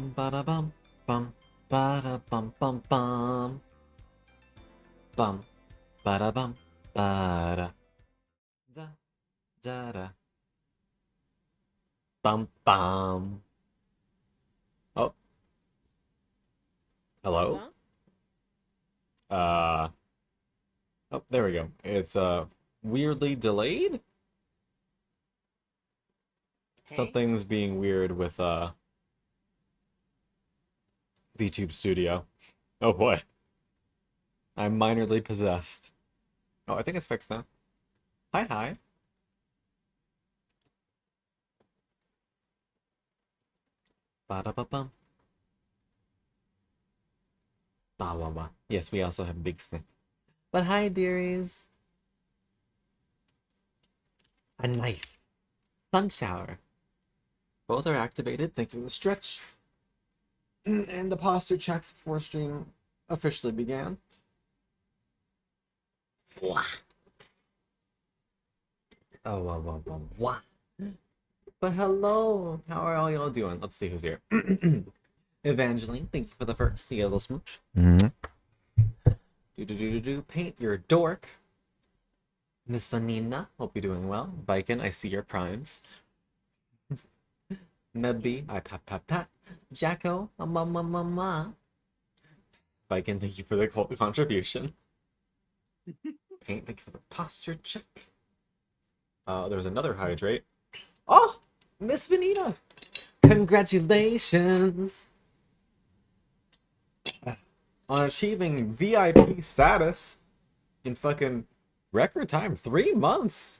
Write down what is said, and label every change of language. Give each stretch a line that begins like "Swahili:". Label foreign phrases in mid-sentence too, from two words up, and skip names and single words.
English: ba da bum bum ba da bum bum bum bum ba da bum ba da da da da bum bum. Oh, hello. Huh? Uh, oh, there we go. It's weirdly delayed. Hey? Something's being weird with VTube Studio. Oh boy, I'm minorly possessed. Oh, I think it's fixed now. Hi, hi. Ba da ba bum. Ba ba ba. Yes, we also have Big Snake. But hi, dearies. A knife. Sun shower. Both are activated. Thank you for the stretch. And the posture checks before stream officially began. Wah. Oh, wow, wow, wow, wow. But hello. How are all y'all doing? Let's see who's here. Evangeline, thank you for the first yellow smooch. Do do do do do. Paint your dork. Miss Vanina, hope you're doing well. Viking, I see your primes. Mebby, I pat pat pat. Jacko, ma ma ma ma. Viking, thank you for the contribution. Paint, thank you for the posture check. There's another hydrate. Oh, Miss Vanita, congratulations on achieving VIP status in fucking record time, 3 months.